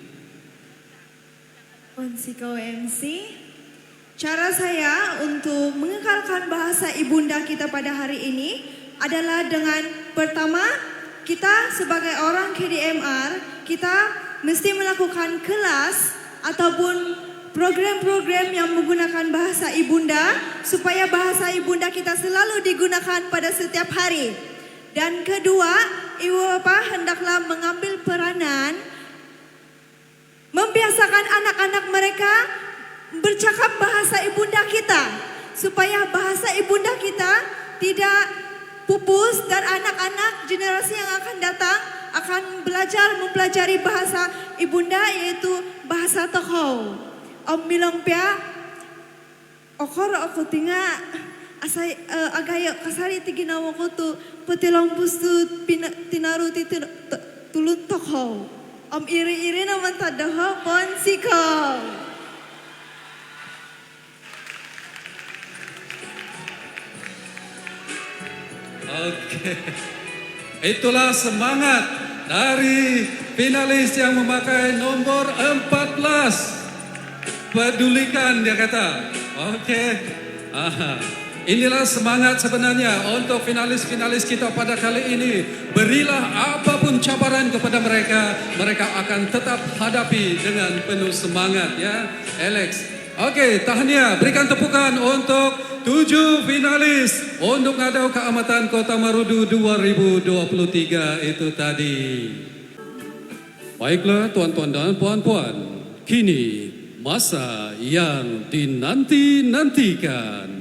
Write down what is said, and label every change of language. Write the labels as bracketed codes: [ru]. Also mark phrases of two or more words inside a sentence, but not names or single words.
[ms] Ponsiko MC, cara saya untuk mengekalkan bahasa ibunda kita pada hari ini adalah dengan pertama, kita sebagai orang KDMR, kita mesti melakukan kelas ataupun program-program yang menggunakan bahasa ibunda supaya bahasa ibunda kita selalu digunakan pada setiap hari. Dan kedua, ibu bapak hendaklah mengambil peranan membiasakan anak-anak mereka bercakap bahasa ibunda kita supaya bahasa ibunda kita tidak pupus dan anak-anak generasi yang akan datang akan belajar mempelajari bahasa ibunda yaitu bahasa Tohou. [dtp] Om bilang pia okor aku tinggal asai agaya kasari tiginawa ko tu petilong pustu tinaru tulun Tohou. Om iri-iri naman tadaho ponsiko. [ms] Itulah semangat dari finalis yang memakai nomor 14. Pedulikan dia kata. Inilah semangat sebenarnya untuk finalis-finalis kita pada kali ini. Berilah apapun cabaran kepada mereka, mereka akan tetap hadapi dengan penuh semangat ya, Alex. Tahniah, berikan tepukan untuk 7 finalis untuk Ngadau Keamatan Kota Marudu 2023 itu tadi. Baiklah tuan-tuan dan puan-puan, kini masa yang dinanti-nantikan.